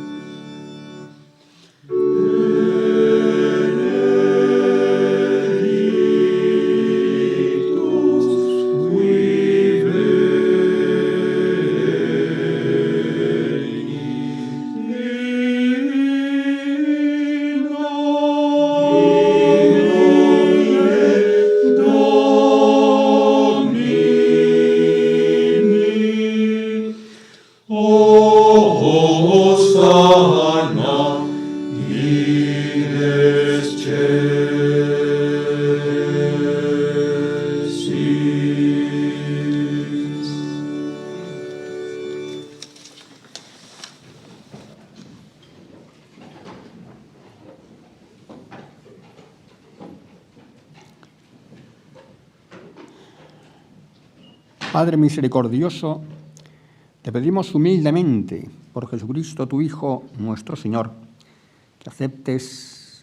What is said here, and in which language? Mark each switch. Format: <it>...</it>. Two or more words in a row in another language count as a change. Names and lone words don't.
<la>Benedictus qui veni, in nomine Domini. Hosanna in excelsis.</la> <es>Padre misericordioso, te pedimos humildemente, por Jesucristo tu Hijo, nuestro Señor, que aceptes</es>